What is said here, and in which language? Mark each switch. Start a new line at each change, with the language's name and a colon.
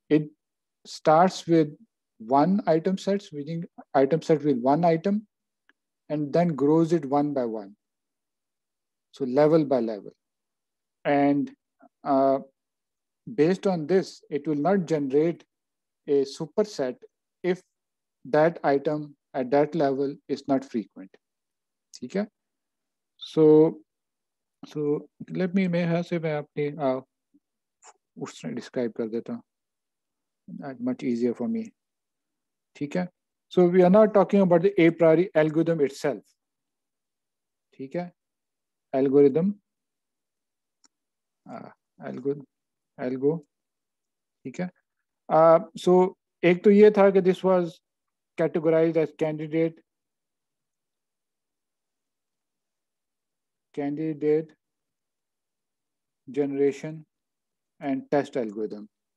English: It starts with one item set, meaning item set with one item, and then grows it one by one. So level by level. And based on this, it will not generate a superset if that item at that level is not frequent.
Hindi: ठीक है?
English: So let me,
Hindi: मेरे ख्याल से मैं अपने उसने describe कर देता हूँ.
English: Much easier for me.
Hindi: ठीक है?
English: So we are not talking about the a priori algorithm itself.
Hindi: ठीक है?
English: Algorithm, algo,
Hindi: ठीक है?
English: So
Hindi: एक तो ये था कि
English: this was categorized as candidate generation and test algorithm.